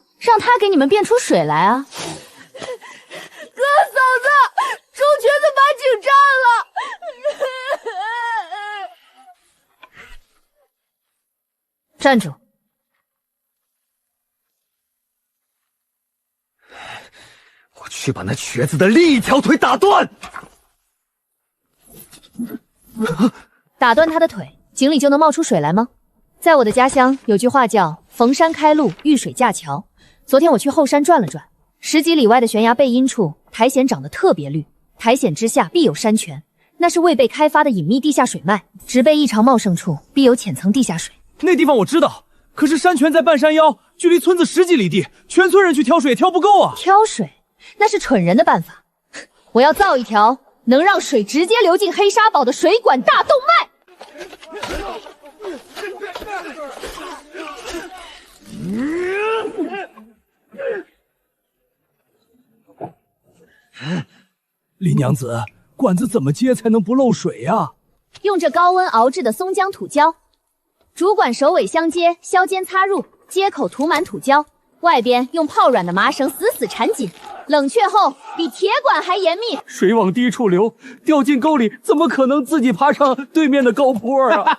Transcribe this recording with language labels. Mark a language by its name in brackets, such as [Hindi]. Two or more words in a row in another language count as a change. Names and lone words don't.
[Chinese] 讓她給你們變出水來啊！哥，嫂子，周瘸子把井占了！站住！我去把那瘸子的另一條腿打斷！打斷他的腿，井裡就能冒出水來嗎？在我的家鄉有句話叫逢山開路，遇水架橋。昨天我去後山轉了轉，10幾里外的懸崖背陰處，苔蘚長得特別綠，苔蘚之下必有山泉，那是未被開發的隱秘地下水脈，植被異常茂盛處必有淺層地下水。那地方我知道，可是山泉在半山腰，距離村子10幾里地，全村人去挑水也挑不夠啊！挑水？那是蠢人的辦法。我要造一條能讓水直接流進黑沙堡的水管大動脈。李娘子，管子怎麼接才能不漏水呀？用這高溫熬製的松漿土膠，主管首尾相接，削尖插入，接口塗滿土膠，外邊用泡軟的麻繩死死纏緊，冷卻後比鐵管還嚴密。水往低處流，掉進溝裡，怎麼可能自己爬上對面的高坡啊？